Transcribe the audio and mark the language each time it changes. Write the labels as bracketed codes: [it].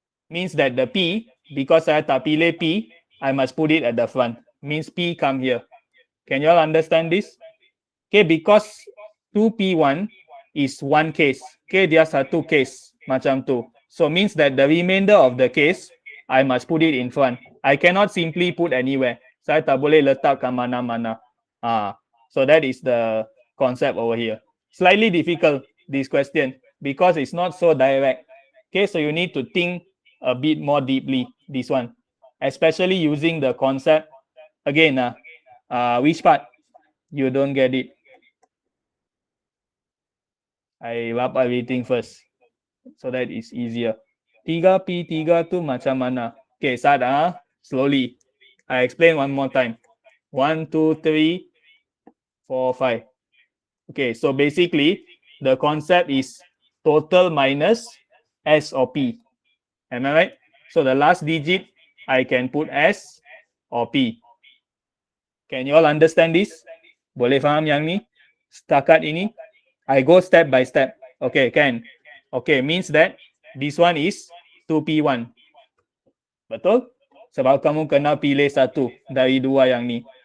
[en] Means that the P, because [ms] saya tak pilih P, [en] I must put it at the front. Means P come here. Can you all understand this? Okay, because 2P1 is one case. Okay, [ms] dia satu case macam tu. [en] So means that the remainder of the case, I must put it in front. I cannot simply put anywhere. [ms] Saya tak boleh letak ke mana-mana. [en] So that is the concept over here. Slightly difficult, this question, because it's not so direct. Okay, so you need to think a bit more deeply, this one. Especially using the concept. Again, which part you don't get it? I wrap everything first, so that is easier. [ms] 3P3 tu macam mana? [en] Okay, start slowly. I explain one more time. 1, 2, 3, 4, 5. Okay, so basically the concept is total minus S or P. Am I right? So the last digit I can put S or P. Can you all understand this? [ms] Boleh faham yang ni? Setakat ini? [en] I go step by step. Okay, can. Okay, means that this one is 2P1. [ms] Betul? Sebab kamu kena pilih satu dari dua yang ni.